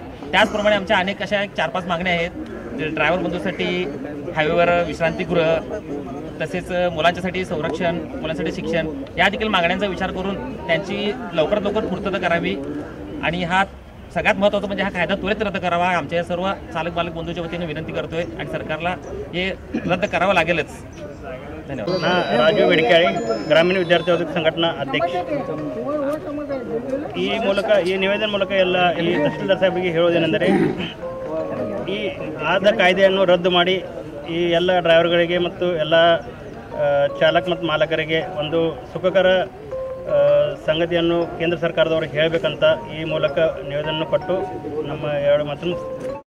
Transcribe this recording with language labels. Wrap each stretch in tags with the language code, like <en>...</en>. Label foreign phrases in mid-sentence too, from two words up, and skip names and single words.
<mr>त्याचप्रमाणे आमच्या अनेक अशा 4-5 मागण्या आहेत. ड्रायव्हर बंधूसाठी हायवेवर विश्रांतीगृह, तसेच मुलांच्यासाठी संरक्षण, मुलांसाठी शिक्षण या देखील मागण्यांचा विचार करून त्यांची लवकरात लवकर पूर्तता करावी आणि हा सगळ्यात महत्त्वाचं म्हणजे हा कायदा त्वरित रद्द करावा आमच्या सर्व चालक मालक बंधूच्या वतीनं विनंती करतोय आणि सरकारला हे रद्द करावं लागेलच. धन्यवाद.</mr> <kn>ರಾಜು ಬೆಡಿಕಾಳಿ, ಗ್ರಾಮೀಣ ವಿದ್ಯಾರ್ಥಿ ಸಂಘಟನಾ ಅಧ್ಯಕ್ಷ. ಈ ನಿವೇದನೆ ಮೂಲಕ ಎಲ್ಲ ಈ ತಹಸೀಲ್ದಾರ್ ಸಾಹೇಬರಿಗೆ ಹೇಳೋದೇನೆಂದರೆ ಈ ಆದ ಕಾಯ್ದೆಯನ್ನು ರದ್ದು ಮಾಡಿ ಈ ಎಲ್ಲ ಡ್ರೈವರ್ಗಳಿಗೆ ಮತ್ತು ಎಲ್ಲ ಚಾಲಕ ಮತ್ತು ಮಾಲಕರಿಗೆ ಒಂದು ಸುಖಕರ ಸಂಗತಿಯನ್ನು ಕೇಂದ್ರ ಸರ್ಕಾರದವರು ಹೇಳಬೇಕಂತ ಈ ಮೂಲಕ ನಿವೇದನೆ ಕೊಟ್ಟು ನಮ್ಮ 2 ಮಾತನ್ನು</kn>